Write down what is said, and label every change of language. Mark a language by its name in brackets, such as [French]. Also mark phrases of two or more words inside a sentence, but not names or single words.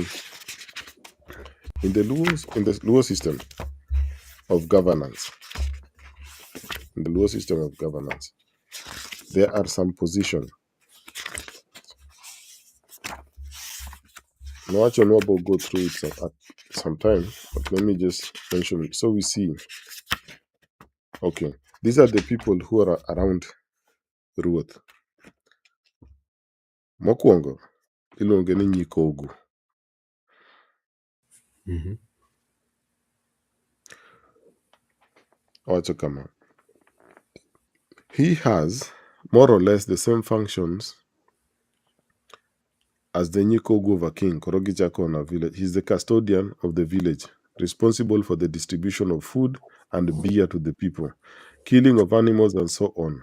[English] In the LUO system of governance, there are some positions. No, actually, no, will go through it at some time, but let me just mention it. So we see, okay, these are the people who are around Ruoth. [Luo (Kenya and Tanzania)] Mokwongo, iluonge ni Nyikogu. Owacho kama. [English] He has more or less the same functions as the Nyikogu of a king, Korogichako on a village. He's the custodian of the village, responsible for the distribution of food and beer to the people, killing of animals, and so on.